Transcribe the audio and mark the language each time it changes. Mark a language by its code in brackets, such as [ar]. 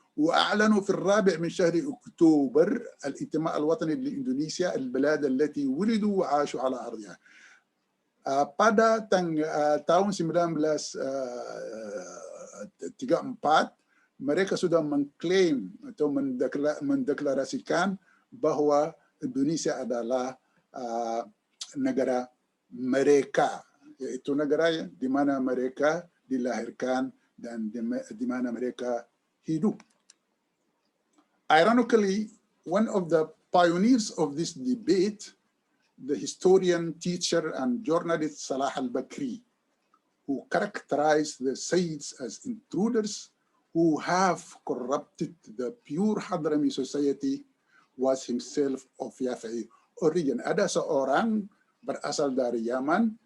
[ar] وأعلنوا في الرابع من شهر أكتوبر الانتماء الوطني لإندونيسيا البلاد التي ولدوا وعاشوا على أرضها. [id] Pada tahun 1934 mereka sudah mengklaim atau mendeklarasikan bahwa Indonesia adalah negara mereka, yaitu negara di mana mereka dilahirkan dan di mana mereka hidup. [en] Ironically, one of the pioneers of this debate, the historian, teacher, and journalist Salah al-Bakri, who characterized the Sayyids as intruders who have corrupted the pure Hadrami society, was himself of Yafi'i origin. [id] Ada seorang berasal dari Yaman